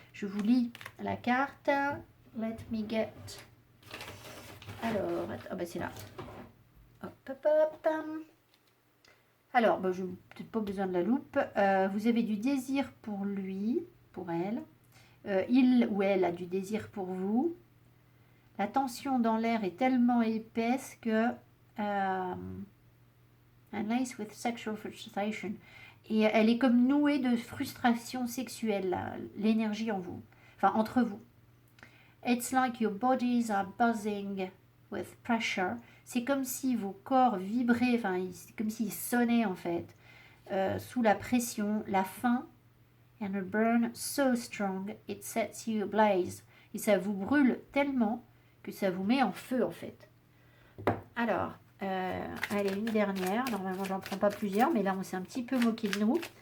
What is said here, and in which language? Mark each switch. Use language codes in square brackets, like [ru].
[fr] Je vous lis la carte. [en] Let me get. [fr] Alors, c'est là. Hop. Alors, je n'ai peut-être pas besoin de la loupe. Vous avez du désir pour lui, pour elle. Il ou elle a du désir pour vous. La tension dans l'air est tellement épaisse que... [en] Unless with sexual frustration. [fr] Et elle est comme nouée de frustration sexuelle, l'énergie en vous. Enfin, entre vous. [en] It's like your bodies are buzzing with pressure. [fr] C'est comme si vos corps vibraient, comme s'ils sonnaient en fait, sous la pression, la faim, [en] and a burn so strong it sets you ablaze. [fr] Et ça vous brûle tellement que ça vous met en feu en fait. Alors, allez, une dernière. Normalement, j'en prends pas plusieurs, mais là, on s'est un petit peu moqué de nous.